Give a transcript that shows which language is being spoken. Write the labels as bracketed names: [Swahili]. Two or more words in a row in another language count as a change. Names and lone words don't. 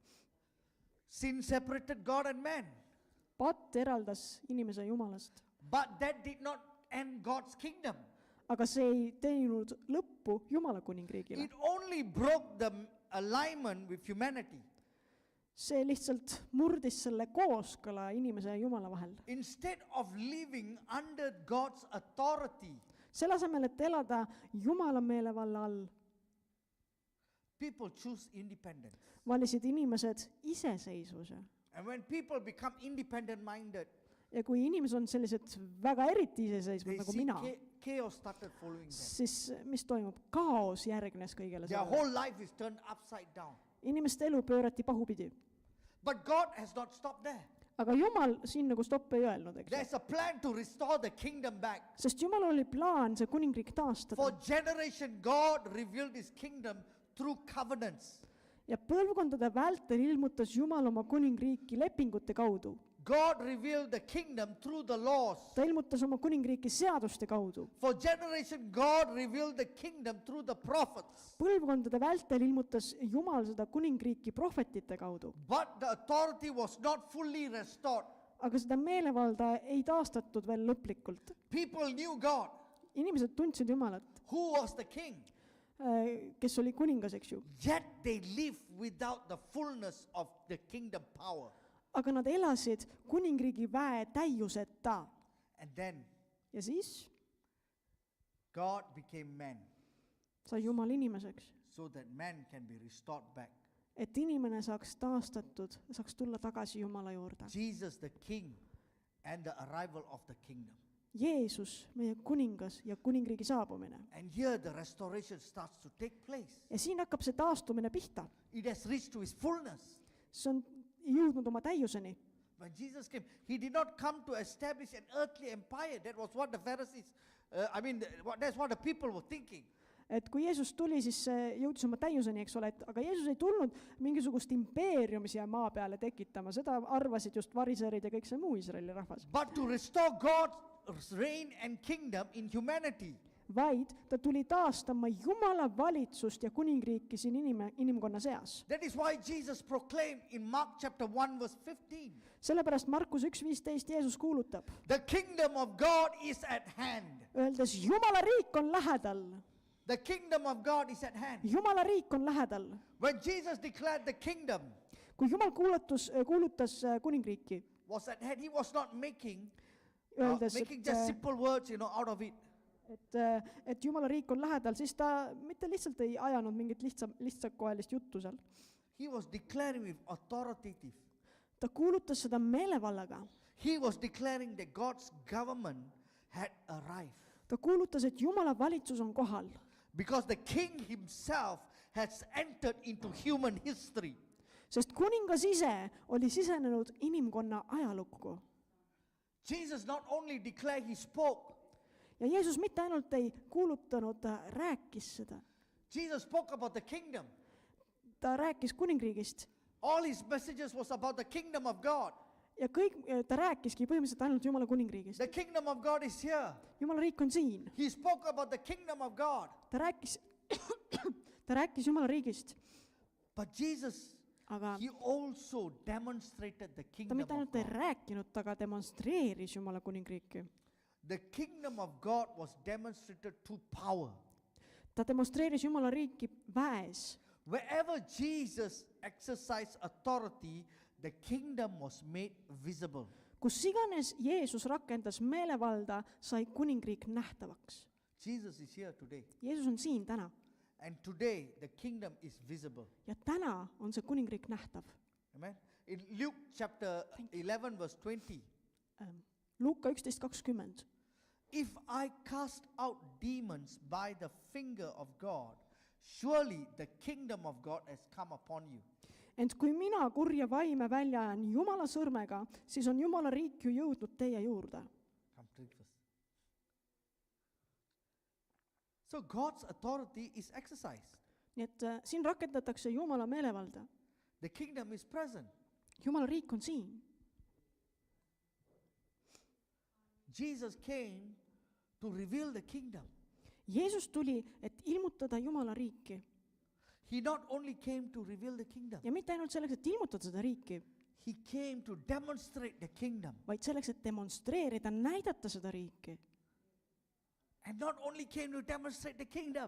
[English] Sin separated God and man. [Estonian] patt eraldas inimese Jumalast. [English] But that did not end God's kingdom. [Estonian] aga see ei teinud lõppu Jumala kuningriigile. [English] It only broke the alignment with humanity. [Estonian] see lihtsalt murdis selle kooskõla inimese ja Jumala vahel. [English] Instead of living under God's authority, [Estonian] selle asemel, et elada Jumala meelevalla all, [English] people choose independence. [Estonian] valisid inimesed iseseisvuse. [English] And when people become independent-minded, [Estonian] ja kui inimesed on sellised väga eriti iseseisvad [English] they [Estonian] nagu see mina, [English] chaos started following them. [Estonian] siis mis toimub? kaos järgnes kõigele [English] Their [Estonian] sellele. [English] whole life is turned upside down. [Estonian] inimeste elu pöörati pahupidi. [English] But God has not stopped there. [Estonian] aga Jumal siin nagu stopp ei öelnud, eks. [English] There's a plan to restore the kingdom back. [Estonian] sest Jumalal oli plaan see kuningriik taastada. [English] For generation, God revealed his kingdom through covenants. [Estonian] ja põlvkondade vältel ilmutas Jumal oma kuningriiki lepingute kaudu. [English] God revealed the kingdom through the laws. [Estonian] ta ilmutas oma kuningriiki seaduste kaudu. [English] For generation, God revealed the kingdom through the prophets. [Estonian] põlvkondade vältel ilmutas Jumal seda kuningriiki prohvetite kaudu. [English] But the authority was not fully restored. [Estonian] aga seda meelevalda ei taastatud veel lõplikult. [English] People knew God, [Estonian] inimesed tundsid Jumalat, [English] who was the king. [Estonian] kes oli kuningas, eks ju. [English] Yet they lived without the fullness of the kingdom power. [Estonian] aga nad elasid kuningriigi väe täiuseta. [English] And then [Estonian] ja siis [English] God became man, [Estonian] sai Jumal inimeseks, [English] so that man can be restored back. [Estonian] et inimene saaks taastatud, saaks tulla tagasi Jumala juurde. [English] Jesus the king and the arrival of the kingdom. [Estonian] Jeesus, meie kuningas ja kuningriigi saabumine. [English] And here the restoration starts to take place. [Estonian] Ja siin hakkab see taastumine pihta. [English] It has reached to its fullness. [Estonian] See on jõudnud oma täiuseni. [English] When Jesus came, he did not come to establish an earthly empire. That was what the Pharisees, that's what the people were thinking. [Estonian] Et kui Jeesus tuli, siis see jõudis oma täiuseni, eks ole, et aga Jeesus ei tulnud mingisugust impeeriumi siia maa peale tekitama, seda arvasid just variserid ja kõik see muu Iisraeli rahvas. [English] But to restore God's reign and kingdom in humanity. [Estonian] Vaid ta tuli taastama Jumala valitsust ja kuningriiki siin inimkonna seas. [English] That is why Jesus proclaimed in Mark chapter 1 verse 15. [Estonian] Sellepärast Markus 1.15 Jeesus kuulutab, [English] The kingdom of God is at hand. [Estonian] öeldes Jumala riik on lähedal. [English] The kingdom of God is at hand. [Estonian] Jumala riik on lähedal. [English] When Jesus declared the kingdom [Estonian] Kui Jumal kuulutas kuningriiki, [English] was at hand, he was not making [Estonian] öeldes, [English] just simple words, out of it. [Estonian] et Jumala riik on lähedal, siis ta mitte lihtsalt ei ajanud mingit lihtsakoelist juttu seal. [English] He was declaring with authoritative. [Estonian] Ta kuulutas seda meelevallaga. [English] He was declaring that God's government had arrived. [Estonian] Ta kuulutas, et Jumala valitsus on kohal. [English] Because the king himself has entered into human history. [Estonian] Sest kuningas ise oli sisenenud inimkonna ajalukku. [English] Jesus not only declared, he spoke. [Estonian] Ja Jeesus mitte ainult ei kuulutanud, ta rääkis seda. [English] Jesus spoke about the kingdom. [Estonian] Ta rääkis kuningriigist. [English] All his messages was about the kingdom of God. [Estonian] Ja ta rääkiski põhimõtteliselt ainult Jumala kuningriigist. [English] The kingdom of God is here. [Estonian] Jumala riik on siin. [English] He spoke about the kingdom of God. [Estonian] Ta rääkis Jumala riigist. [English] But Jesus, [Estonian] Aga [English] he also demonstrated the [Estonian] ta [English] kingdom [Estonian] mitte [English] of [Estonian] ainult ei [English] God. [Estonian] rääkinud, ta ka demonstreeris Jumala kuningriiki. [English] The kingdom of God was demonstrated through power. [Estonian] Ta demonstreeris Jumala riiki väes. [English] Wherever Jesus exercised authority, the kingdom was made visible. [Estonian] Kus iganes Jeesus rakendas meelevalda, sai kuningriik nähtavaks. [English] Jesus is here today. [Estonian] Jeesus on siin täna. [English] And today the kingdom is visible. [Estonian] Ja täna on see kuningriik nähtav. [English] Amen. In Luke chapter 11 verse 20. [Estonian] Luuka 11.20. [English] If I cast out demons by the finger of God, surely the kingdom of God has come upon you. [Estonian] Ent kui mina kurja vaime välja ajan Jumala sõrmega, siis on Jumala riik ju jõudnud teie juurde. [English] Come drink first. So God's authority is exercised. [Estonian] Nii et siin rakendatakse Jumala meelevalda. [English] The kingdom is present. [Estonian] Jumala riik on siin. [English] Jesus came to reveal the kingdom. [Estonian] Jeesus tuli, et ilmutada Jumala riiki. [English] He not only came to reveal the kingdom, [Estonian] Ja mitte ainult selleks, et ilmutada seda riiki, [English] he came to demonstrate the kingdom. [Estonian] vaid selleks, et demonstreerida, näidata seda riiki. [English] And not only came to demonstrate the kingdom,